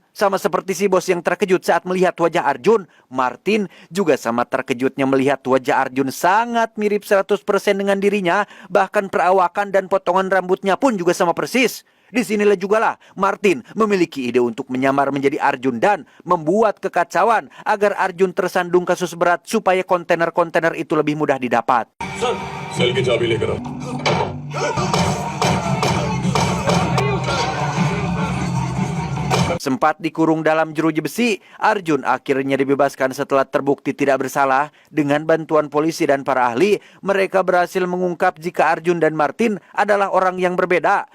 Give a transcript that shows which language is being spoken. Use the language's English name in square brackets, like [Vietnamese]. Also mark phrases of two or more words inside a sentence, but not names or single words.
[Indonesian] Sama seperti si bos yang terkejut saat melihat wajah Arjun, Martin juga sama terkejutnya melihat wajah Arjun sangat mirip 100% dengan dirinya, bahkan perawakan dan potongan rambutnya pun juga sama persis. Disinilah jugalah Martin memiliki ide untuk menyamar menjadi Arjun dan membuat kekacauan agar Arjun tersandung kasus berat supaya kontainer-kontainer itu lebih mudah didapat. [Hindi] सेल की चाबी लेकर आओ। [Indonesian] Sempat dikurung dalam jeruji besi, Arjun akhirnya dibebaskan setelah terbukti tidak bersalah. Dengan bantuan polisi dan para ahli, mereka berhasil mengungkap jika Arjun dan Martin adalah orang yang berbeda.